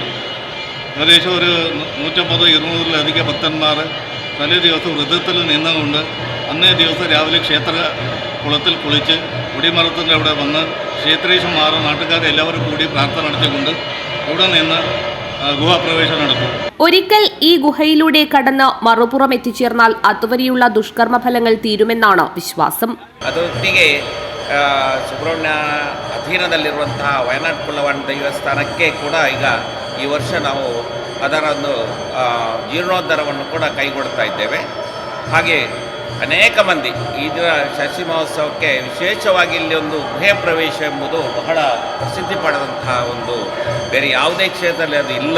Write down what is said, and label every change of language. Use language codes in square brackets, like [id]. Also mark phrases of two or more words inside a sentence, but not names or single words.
[ml] ഏകദേശം ഒരു 150-200 ഭക്തന്മാർ തലേ ദിവസം വ്രതത്തിൽ നിന്നുകൊണ്ട് അന്നേ ദിവസം രാവിലെ ക്ഷേത്ര കുളത്തിൽ കുളിച്ച് കൊടിമരത്തിൻ്റെ അവിടെ വന്ന് ക്ഷേത്രേശന്മാർ നാട്ടുകാരെല്ലാവരും കൂടി പ്രാർത്ഥന നടത്തിക്കൊണ്ട് ഇവിടെ നിന്ന് ഗുഹാപ്രവേശനം നടത്തും. ഒരിക്കൽ ഈ ഗുഹയിലൂടെ കടന്ന് മറുപുറം എത്തിച്ചേർന്നാൽ അതുവരെയുള്ള ദുഷ്കർമ്മഫലങ്ങൾ തീരുമെന്നാണ് വിശ്വാസം. [kn] ಅದರೊಟ್ಟಿಗೆ ಸುಬ್ರಹ್ಮಣ್ಯ ಅಧೀನದಲ್ಲಿರುವಂತಹ ವಯನಾಡ್ ಕುಲವನ್ ದೇವಸ್ಥಾನಕ್ಕೆ ಕೂಡ ಈಗ ಈ ವರ್ಷ ನಾವು ಅದರೊಂದು ಜೀರ್ಣೋದ್ಧಾರವನ್ನು ಕೂಡ ಕೈಗೊಳ್ತಾ ಇದ್ದೇವೆ. ಹಾಗೆ ಅನೇಕ ಮಂದಿ ಇದರ ಷಷ್ಠಿ ಮಹೋತ್ಸವಕ್ಕೆ ವಿಶೇಷವಾಗಿ ಇಲ್ಲಿ ಒಂದು ಗುಹೆ ಪ್ರವೇಶ ಎಂಬುದು ಬಹಳ ಪ್ರಸಿದ್ಧಿ ಪಡೆದಂತಹ ಒಂದು ಬೇರೆ ಯಾವುದೇ ಕ್ಷೇತ್ರದಲ್ಲಿ ಅದು ಇಲ್ಲ.